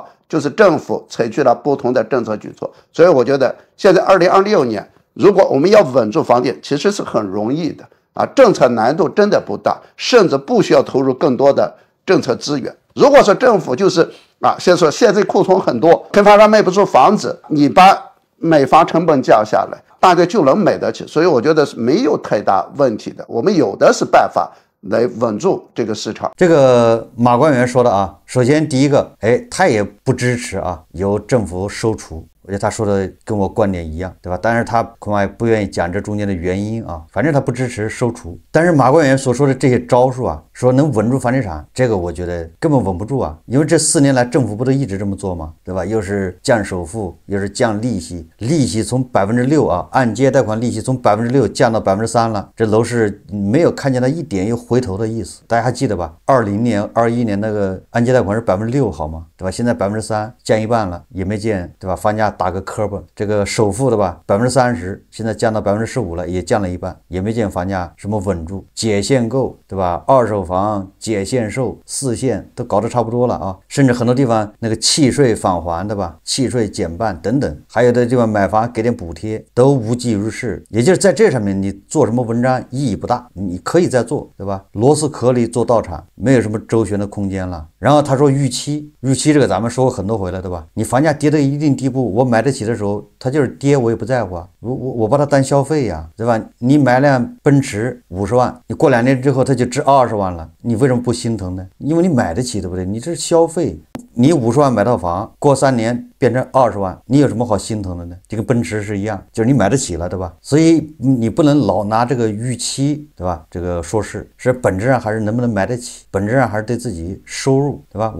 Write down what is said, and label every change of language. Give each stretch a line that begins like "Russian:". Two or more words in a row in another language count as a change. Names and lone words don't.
Chinese: 就是政府採取了不同的政策舉措。所以我覺得現在2026年，如果我們要穩住房地產，其實是很容易的啊，政策難度真的不大，甚至不需要投入更多的政策資源。如果說政府就是先說现在庫存很多，开发商賣不出房子，你把買房成本降下來，大概就能買得起。所以我覺得是沒有太大問題的，我們有的是辦法來穩住這個市場。這個馬官員說的啊，首先第一個，他也不支持由政府收儲。我覺得他說的跟我觀點一樣，對吧？但是他恐怕不願意講這中間的原因啊，反正他不支持收儲。但是馬官員所說的這些招數說能穩住房地產，這個我覺得根本穩不住因為這4年來政府不都一直這麼做嗎？對吧？又是降首付，又是降利息，利息從6%按揭貸款利息從6%降到3%了，這樓市沒有看見它一點又回頭的意思。大家還記得吧？20年、21年那個按揭貸款是6%好嗎？對吧？現在3%降一半了，也没見，對吧？房價打個磕巴，這個首付的吧30%，現在降到15%了，也降了一半，也沒見房價什麼穩住。解限購，對吧？二手房解限售4限都搞得差不多了甚至很多地方那個契稅返還，對吧？契稅減半等等，還有的地方買房給點補貼都無濟於事。也就是在這上面你做什麼文章意義不大，你可以再做，對吧？螺絲殼裡做道場，沒有什麼周旋的空間了。然後他說預期這個咱們說過很多回了，對吧？你房價跌到一定地步，我買得起的時候它就是跌，我也不在乎我把它當消費呀，对吧？你買辆奔驰50萬，你過2年之後它就值20萬了，你為什麼不心疼呢？因為你買得起，對不對？你這是消費，你50萬買套房，過3年變成20萬，你有什麼好心疼的呢？這跟奔馳是一樣，就是你買得起了，對吧？所以你不能老拿這個預期，對吧？這個說是本質上還是能不能買得起，本質上還是對自己收入，對吧？